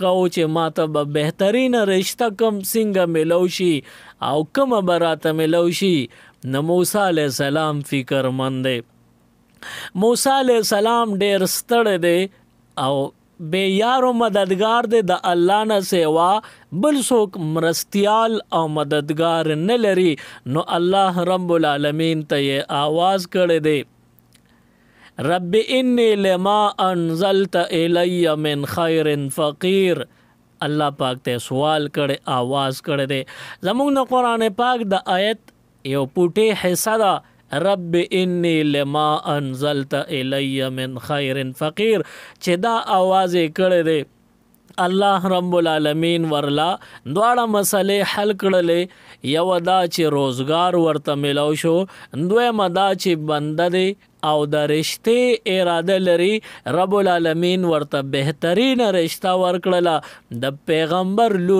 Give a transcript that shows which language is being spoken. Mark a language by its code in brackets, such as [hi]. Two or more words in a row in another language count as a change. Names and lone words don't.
[ps] کو چې ماته به بهترینه رشته کم څنګه میلو شي او کومه به راته میلو شي نو موسی [ar] علیه السلام [ps] فکرمند دی موسی [ar] علیه السلام [ps] ډېر ستړی دی او بے یارو مددگار دے د الله نه سوا بل څوک مرستیال او مددگار نه لري نو الله [ar] رب العالمین [ps] ته یې आवाज کړی دی [ar] رب انی لما انزلت الی من خیر فقیر [ps] الله پاک ته سوال کړي आवाज کړی دی زموږ نه قرآن پاک د آیت یو پوټی حصہ دا [ar] رب انی لما انزلت الی من خیر فقیر [ps] چې دا आवाज کړی دی الله [ar] رب العالمین [ps] ورلا دواړه مسلې حل کړلې یو دا چې روزګار ورته ملو شو دویمه دا چې بنده دی او د رشته اراده لري [ar] رب العالمین [ps] ورته بهترین رشته ورکړله د پیغمبر لور